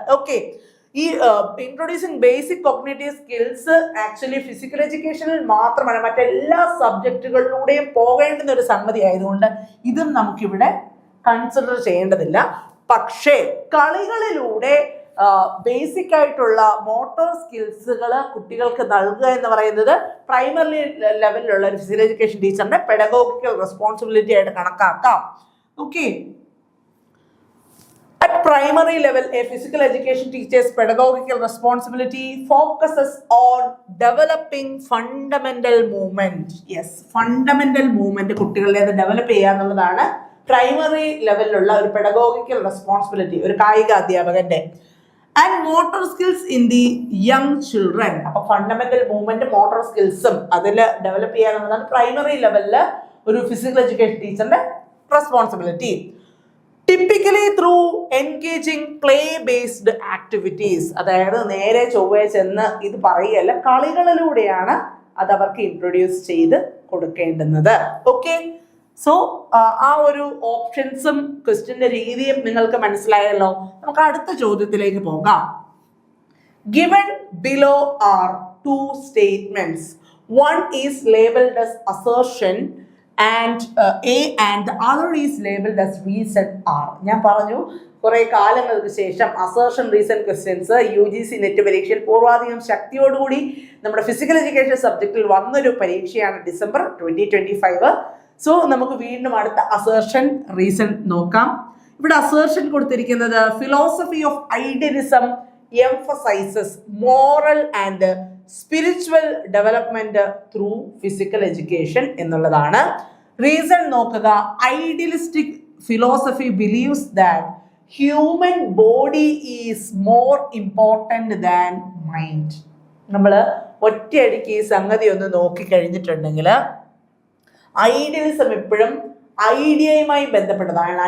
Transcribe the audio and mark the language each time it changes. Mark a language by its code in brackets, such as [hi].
[ml] Okay, ഈ introducing basic cognitive skills actually physical എഡ്യൂക്കേഷനിൽ മാത്രമല്ല മറ്റെല്ലാ സബ്ജക്റ്റുകളിലൂടെയും പോകേണ്ടുന്ന ഒരു സംഗതി ആയതുകൊണ്ട് ഇതും നമുക്കിവിടെ കൺസിഡർ ചെയ്യേണ്ടതില്ല. പക്ഷേ കളികളിലൂടെ ബേസിക് ആയിട്ടുള്ള മോട്ടോർ സ്കിൽസുകൾ കുട്ടികൾക്ക് നൽകുക എന്ന് പറയുന്നത് പ്രൈമറി ലെവലിലുള്ള ഒരു ഫിസിക്കൽ എഡ്യൂക്കേഷൻ ടീച്ചറിന്റെ പെഡഗോഗിക്കൽ റെസ്പോൺസിബിലിറ്റി ആയിട്ട് കണക്കാക്കാം. [en] Okay, at primary level, a physical education teacher's pedagogical responsibility focuses on developing fundamental movement. [ml] Yes, fundamental movement കുട്ടികളെ ഡെവലപ്പ് ചെയ്യുക എന്നുള്ളതാണ് പ്രൈമറി ലെവലിലുള്ള ഒരു പെഡഗോഗിക്കൽ റെസ്പോൺസിബിലിറ്റി ഒരു കായിക അധ്യാപകന്റെ. [en] And motor skills in the young children. [ml] അപ്പൊ ഫണ്ടമെന്റൽ മൂവ്മെന്റ് മോട്ടോർ സ്കിൽസും അതിൽ ഡെവലപ്പ് ചെയ്യുക എന്നുള്ളതാണ് പ്രൈമറി ലെവലില് ഒരു ഫിസിക്കൽ എഡ്യൂക്കേഷൻ ടീച്ചറിന്റെ responsibility. [en] Typically through engaging play based activities. [ml] അതായത് നേരെ ചൊവ്വേ ചെന്ന് ഇത് പറയുകയല്ല, കളികളിലൂടെയാണ് അത് അവർക്ക് ഇൻട്രൊഡ്യൂസ് ചെയ്ത് കൊടുക്കേണ്ടുന്നത്. ഓക്കെ, സോ ആ ഒരു ഓപ്ഷൻസും ക്വസ്റ്റ്യന്റെ രീതിയും നിങ്ങൾക്ക് മനസ്സിലായല്ലോ. നമുക്ക് അടുത്ത ചോദ്യത്തിലേക്ക് പോകാം. [en] Given below are two statements. One is labeled as assertion and A and the other is labeled as reason R. [ml] ഞാൻ പറഞ്ഞു കുറെ കാലങ്ങൾക്ക് ശേഷം assertion reason questions UGC net പരീക്ഷയിൽ പൂർവാധികം ശക്തിയോടുകൂടി നമ്മുടെ ഫിസിക്കൽ എഡ്യൂക്കേഷൻ സബ്ജക്റ്റിൽ വന്നൊരു പരീക്ഷയാണ് December 2025. സോ നമുക്ക് വീണ്ടും അടുത്ത അസേർഷൻ റീസൺ നോക്കാം. ഇവിടെ അസേർഷൻ കൊടുത്തിരിക്കുന്നത് [en] philosophy of idealism emphasizes moral and spiritual development through physical education [ml] എന്നുള്ളതാണ്. [en] reason [ml] നോക്കുക, [en] Idealistic philosophy believes that human body is more important than mind. [ml] നമ്മൾ ഒറ്റയടിക്ക് ഈ സംഗതി ഒന്ന് നോക്കിക്കഴിഞ്ഞിട്ടുണ്ടെങ്കിൽ ഐഡിയലിസം എപ്പോഴും ഐഡിയയുമായി ബന്ധപ്പെട്ടതാണ്.